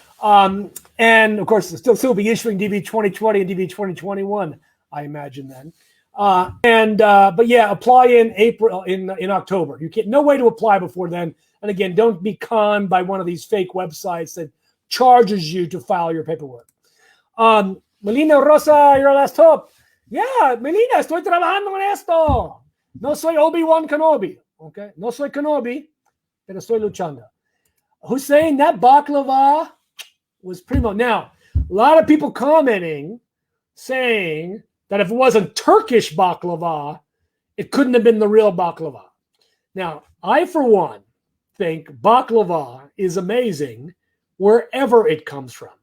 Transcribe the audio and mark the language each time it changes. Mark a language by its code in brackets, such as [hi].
[en] And of course, they'll still be issuing DV 2020 and DV 2021, I imagine then. But yeah, apply in April, in October. You can't, no way to apply before then. And again, don't be conned by one of these fake websites that charges you to file your paperwork. Melina Rosa, your last hope. [es] Yeah, Melina, estoy trabajando en esto. No soy Obi-Wan Kenobi. Okay? No soy Kenobi, pero estoy luchando. [en] Hussein, that baklava was primo. Now, a lot of people commenting saying that if it wasn't Turkish baklava, it couldn't have been the real baklava. Now, I, for one, think baklava is amazing wherever it comes from.